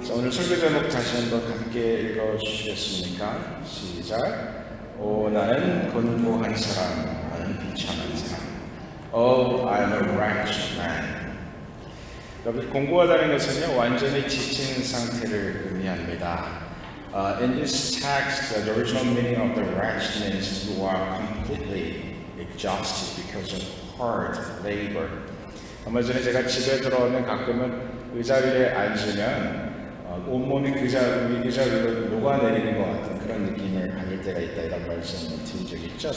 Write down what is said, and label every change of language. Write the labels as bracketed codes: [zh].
[ko] 설교 제목 다시 한번 함께 읽어주시겠습니까? 시작. 오 나는 곤고한 사람, 나는 비참한 사람. [en] Oh, I'm a wretched man. [ko] 여러분, 공고하다는 것은요 완전히 지친 상태를 의미합니다. [en] In this text, the original meaning of the wretched means you are completely exhausted because of hard labor. [ko] 얼마 전에 제가 집에 들어오면 가끔은 의자 위에 앉으면 온몸이 의자 위로 녹아내리는 것 같은 그런 느낌을 받을 때가 있다 이런 말씀을 드린 적이 있죠.